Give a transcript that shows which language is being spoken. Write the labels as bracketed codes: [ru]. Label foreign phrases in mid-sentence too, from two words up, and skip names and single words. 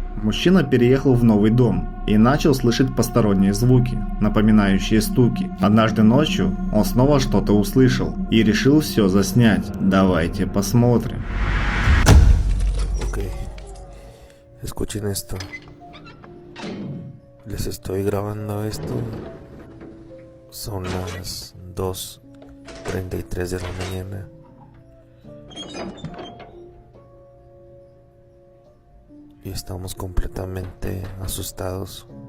[ru] Мужчина переехал в новый дом и начал слышать посторонние звуки, напоминающие стуки. Однажды ночью он снова что-то услышал и решил все заснять. Давайте посмотрим. [es] Ok, escuchen esto. Les estoy grabando esto. Son las 2:33 de la mañana. Y estamos completamente asustados.